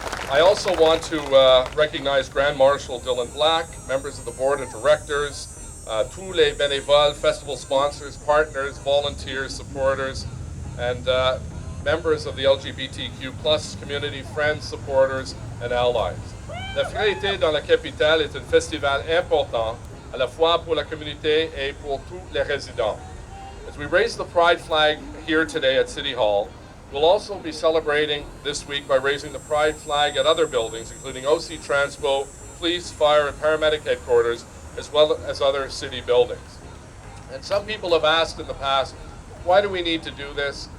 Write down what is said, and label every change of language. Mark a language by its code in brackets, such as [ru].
[en] I also want to recognize Grand Marshal Dylan Black, members of the board of directors, [fr] tous les bénévoles, [en] festival sponsors, partners, volunteers, supporters, and members of the LGBTQ plus community, friends, supporters, and allies. [fr] La Fierté dans la capitale est un festival important à la fois pour la communauté et pour tous les résidents. [en] As we raise the pride flag here today at City Hall, we'll also be celebrating this week by raising the pride flag at other buildings, including OC Transpo, Police, Fire, and Paramedic Headquarters, as well as other city buildings. And some people have asked in the past, why do we need to do this?